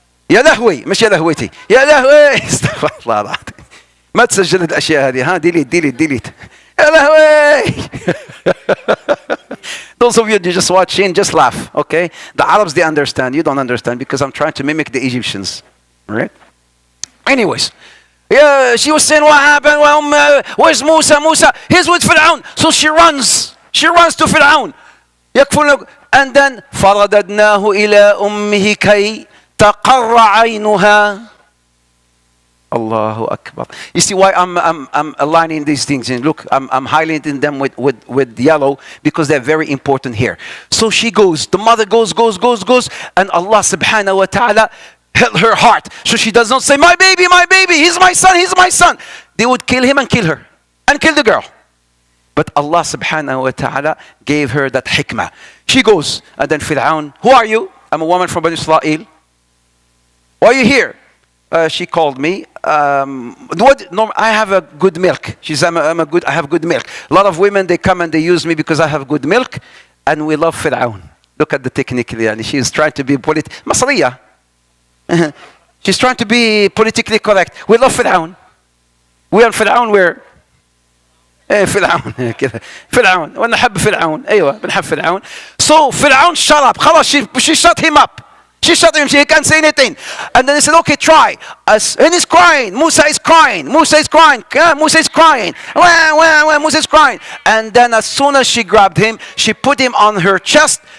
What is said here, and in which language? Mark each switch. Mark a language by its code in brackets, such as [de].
[ar] يا لهوي، مش يا لهوتي، يا لهوي. استغفر الله العظيم. ما تسجل الاشياء هذه، ديليت. يا لهوي. [en] Those of you just watching, just laugh, okay? The Arabs, they understand. You don't understand because I'm trying to mimic the Egyptians, right? Anyways, she was saying, what happened? Well, where's Musa? He's with Fir'aun. So she runs to Fir'aun. And then [ar] فَرَدَدْنَاهُ إِلَىٰ أُمِّهِ كَيْ تقر عينها. Allahu Akbar. [en] You see why I'm aligning these things, and look, I'm highlighting them with yellow because they're very important here. So she goes, the mother goes, and Allah subhanahu wa ta'ala held her heart. So she does not say, my baby, he's my son. They would kill him and kill her and kill the girl. But Allah subhanahu wa ta'ala gave her that hikmah. She goes, and then Fir'aun, who are you? I'm a woman from Banu Israel. Why are you here? She called me. I have a good milk. I have good milk. A lot of women, they come and they use me because I have good milk. And we love Fir'aun. Look at the technique. She's trying to be Masriya. She's trying to be politically correct. We love Fir'aun. We are Fir'aun where? [ar] ايه فرعون كذا فرعون وانا نحب فرعون ايوه بنحب فرعون. [en] So فرعون shut up خلاص she shut him up. She shut him. She can't say anything. And then they said, okay, try. And he's crying. Musa is crying. Musa is crying. Musa is crying. Musa is crying. And then as soon as she grabbed him, she put him on her chest.